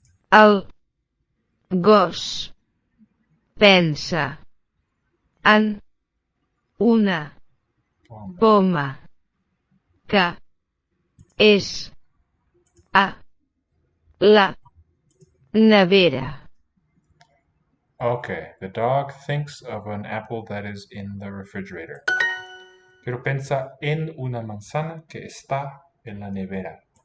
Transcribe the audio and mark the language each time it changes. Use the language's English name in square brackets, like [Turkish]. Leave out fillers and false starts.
[Catalan] El gos pensa en una poma que és a la nevera. [English] Okay, the dog thinks of an apple that is in the refrigerator. [Spanish] Pero piensa en una manzana que está en la nevera.